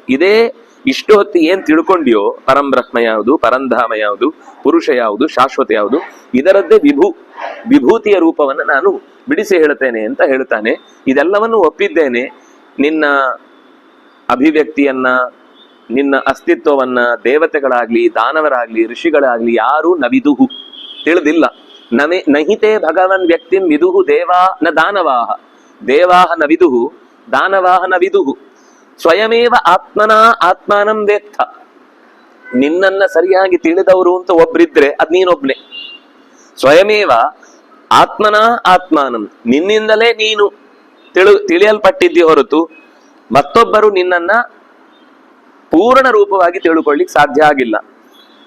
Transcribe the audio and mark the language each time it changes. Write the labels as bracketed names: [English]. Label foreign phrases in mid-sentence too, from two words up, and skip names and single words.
[Kannada] ಇದೇ ಇಷ್ಟು ಹೊತ್ತು ಏನ್ ತಿಳ್ಕೊಂಡಿಯೋ, ಪರಂಬ್ರಹ್ಮ ಯಾವುದು, ಪರಂಧಾಮ ಯಾವುದು, ಪುರುಷ ಯಾವುದು, ಶಾಶ್ವತ ಯಾವುದು, ಇದರದ್ದೇ ವಿಭೂತಿಯ ರೂಪವನ್ನು ನಾನು ಬಿಡಿಸಿ ಹೇಳ್ತೇನೆ ಅಂತ ಹೇಳ್ತಾನೆ. ಇದೆಲ್ಲವನ್ನು ಒಪ್ಪಿದ್ದೇನೆ. ನಿನ್ನ ಅಭಿವ್ಯಕ್ತಿಯನ್ನ, ನಿನ್ನ ಅಸ್ತಿತ್ವವನ್ನ ದೇವತೆಗಳಾಗ್ಲಿ, ದಾನವರಾಗ್ಲಿ, ಋಷಿಗಳಾಗ್ಲಿ ಯಾರೂ ನವಿದುಹು, ತಿಳಿದಿಲ್ಲ. [Sanskrit] ನಹಿತೇ ಭಗವನ್ ವ್ಯಕ್ತಿಂ ವಿದುಹು ದೇವಾ ನ ದಾನವಾಹ, ದೇವಾಹ ನ ವಿದುಹು, ದಾನವಾಹ ನ ವಿದುಹು. ಸ್ವಯಮೇವ ಆತ್ಮಾನಂ ವೇತ್ತ, [Kannada] ನಿನ್ನನ್ನ ಸರಿಯಾಗಿ ತಿಳಿದವರು ಅಂತ ಒಬ್ರಿದ್ರೆ ಅದ್ ನೀನೊಬ್ನೇ. [Sanskrit] ಸ್ವಯಮೇವ ಆತ್ಮಾನಂ, [Kannada] ನಿನ್ನಿಂದಲೇ ನೀನು ತಿಳಿಯಲ್ಪಟ್ಟಿದ್ದಿ ಹೊರತು ಮತ್ತೊಬ್ಬರು ನಿನ್ನನ್ನ ಪೂರ್ಣ ರೂಪವಾಗಿ ತಿಳ್ಕೊಳ್ಳಿಕ್ ಸಾಧ್ಯ ಆಗಿಲ್ಲ.